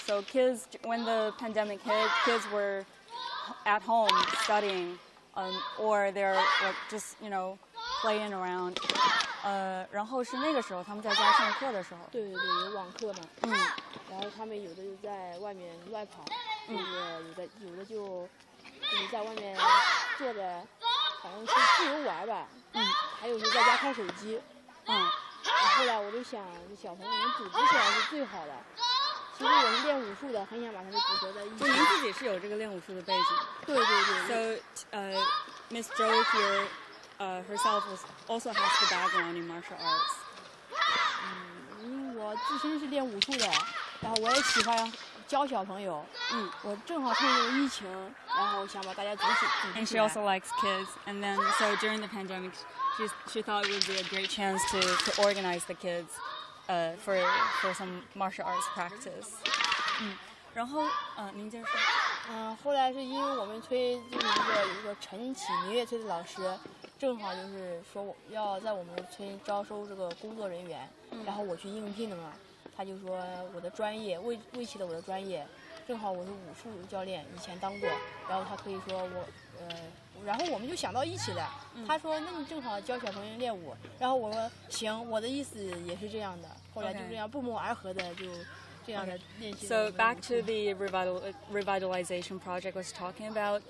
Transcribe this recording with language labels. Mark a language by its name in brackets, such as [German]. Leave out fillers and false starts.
[English] So kids, when the pandemic hit, kids were at home studying, or they're like just playing around. [Chinese] 然后是那个时候他们在家上课的时候。对，有网课嘛。然后他们有的就在外面乱跑，有的就是在外面坐着，好像是自由玩吧。还有就在家看手机。后来我就想，这小朋友能组织起来是最好的。其实我是练武术的，很想把他们组合在一起。就您自己是有这个练武术的背景。对。 [English] So, Miss Zhou here, herself also has the background in martial arts. [Chinese] 因为我自身是练武术的，然后我也喜欢教小朋友。我正好趁这个疫情，然后想把大家组织起来。 [English] And she also likes kids. And then, so during the pandemic, she thought it would be a great chance to organize the kids for some martial arts practice. [Chinese] 然后您接着说。后来是因为我们村就是有一个晨起民乐村的老师，正好就是说我要在我们村招收这个工作人员，然后我去应聘了，他就说我的专业为起了我的专业，正好我是武术教练，以前当过，然后他可以说我然后我们就想到一起了。他说那你正好教小朋友练武，然后我说行，我的意思也是这样的，后来就这样不谋而合的就。 [English] So back to the revitalization project I was talking about.